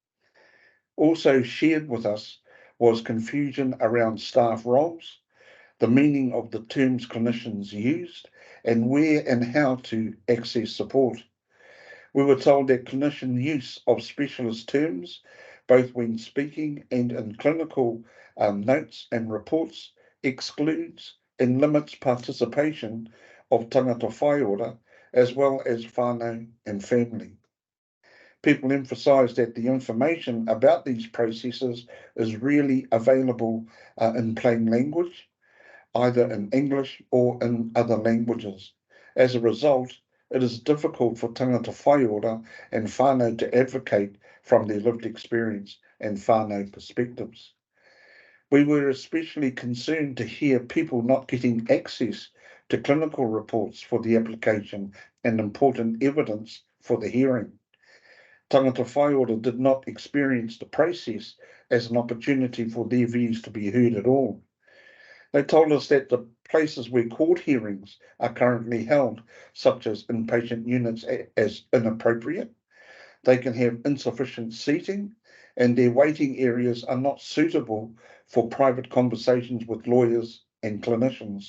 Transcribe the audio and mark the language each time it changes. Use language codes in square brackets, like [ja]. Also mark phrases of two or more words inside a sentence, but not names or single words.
[en] Also shared with us was confusion around staff roles, the meaning of the terms clinicians used, and where and how to access support. We were told that clinician use of specialist terms, both when speaking and in clinical notes and reports, excludes and limits participation of [mi] tangata whaiora, [en] as well as whānau and family. People emphasised that the information about these processes is really available in plain language, either in English or in other languages. As a result, it is difficult for [mi] tangata whaiora [en] and whānau to advocate from their lived experience and whānau perspectives. We were especially concerned to hear people not getting access to clinical reports for the application and important evidence for the hearing. [mi] Tangata whaiora [en] did not experience the process as an opportunity for their views to be heard at all. They told us that the places where court hearings are currently held, such as inpatient units, as inappropriate. They can have insufficient seating, and their waiting areas are not suitable for private conversations with lawyers and clinicians.